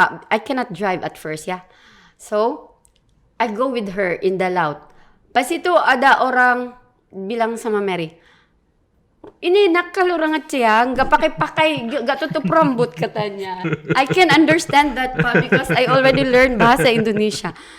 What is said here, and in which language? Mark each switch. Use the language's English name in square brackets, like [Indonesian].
[English] I cannot drive at first ya. So, I go with her in the laut. [Indonesian] Pas itu ada orang bilang sama Mary, ini nakal orang Aceh ya, nggak pakai-pakai, nggak tutup rambut katanya. [English] I can understand that Pak because I already learned bahasa Indonesia.